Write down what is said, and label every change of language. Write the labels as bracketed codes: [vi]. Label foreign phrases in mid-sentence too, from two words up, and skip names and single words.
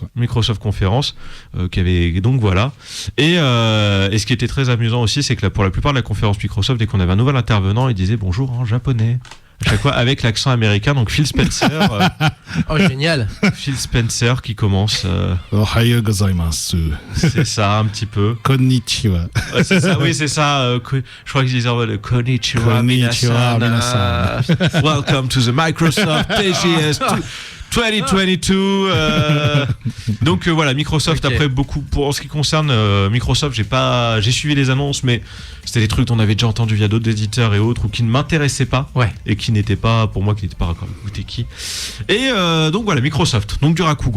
[fr] Microsoft Conférence qui avait donc voilà. Et ce qui était très amusant aussi, c'est que pour la plupart de la conférence Microsoft, dès qu'on avait un nouvel intervenant, il disait bonjour en japonais. À chaque fois avec l'accent américain, donc Phil Spencer. Génial. Phil Spencer qui commence. [ja] おはようございます. [fr] C'est ça, un petit peu. Konnichiwa. C'est ça, oui, c'est ça. Je crois qu'ils disaient en mode [ja] こんにちは、皆さん. [en] Welcome to the Microsoft TGS 2022. [fr] Donc voilà, Microsoft après beaucoup. En ce qui concerne Microsoft, j'ai suivi les annonces, mais c'était des trucs dont on avait déjà entendu via d'autres éditeurs et autres, ou qui ne m'intéressaient pas, et qui n'étaient pas pour moi, qui n'étaient pas raccord. Écoutez et donc voilà, Microsoft, donc du Rakugo.